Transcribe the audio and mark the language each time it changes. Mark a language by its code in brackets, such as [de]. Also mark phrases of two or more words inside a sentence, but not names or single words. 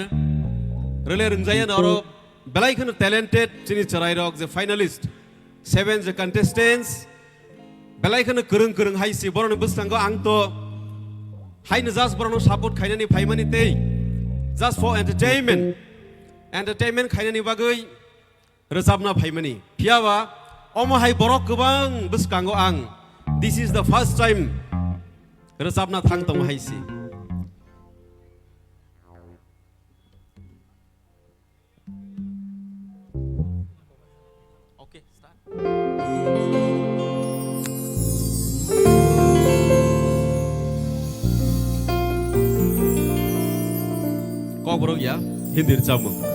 [trp] रेले रंजायानो आरो बेलायखोनो टैलेंटेड चिनि चरायरक जे फाइनलिस्ट 7 जे कंटेस्टेंट्स बेलायखोनो गोरों हायसि बरनो बसनांगो आं तो हायनो जास्ट बरनो सपोर्ट खायनानि फायमानि ते [en] just for entertainment [trp] खायनानि बागै रोजाबना फायमानि फियाबा अमा हाय बरक गोबां बसकांगो आं [en] this is the first time [trp] रोजाबना थांतों हायसि [en] okay start [trp] Kok ya, hindir jamu.